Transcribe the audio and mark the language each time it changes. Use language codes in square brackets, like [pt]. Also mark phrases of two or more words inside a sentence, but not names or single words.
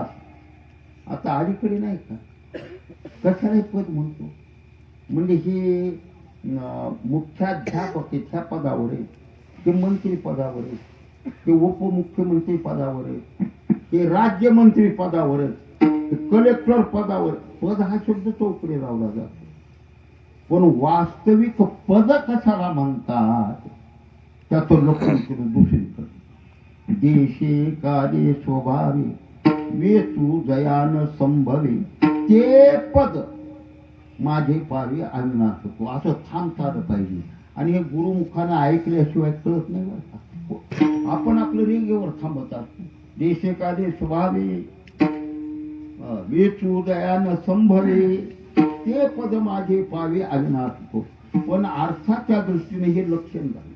[mr] आता अलीकडे नाही का कशाला पद म्हणतो म्हणजे हे मुख्याध्यापक त्या पदावर आहे, ते मंत्री पदावर आहे, ते उपमुख्यमंत्री पदावर आहे, ते राज्यमंत्री पदावर आहे, ते कलेक्टर पदावर. पद हा शब्द चौकडे लावला जातो. पण वास्तविक पद कशाला म्हणतात त्याचं लक्षण केलं दुसरीकडे. देशे काले स्वभावे वेतू जयान संभवे ते पद माझे पावे अविनाश होतो. असं थांबता आलं पाहिजे. आणि हे गुरुमुखानं ऐकल्याशिवाय कळत नाही बरं का. आपण आपलं रेगेवर थांबत असतो. देशे काले स्वभावे वेचू दयान संभवे ते पद माझे पावे अविनाश होतो. पण अर्थाच्या दृष्टीने हे लक्षण झालं.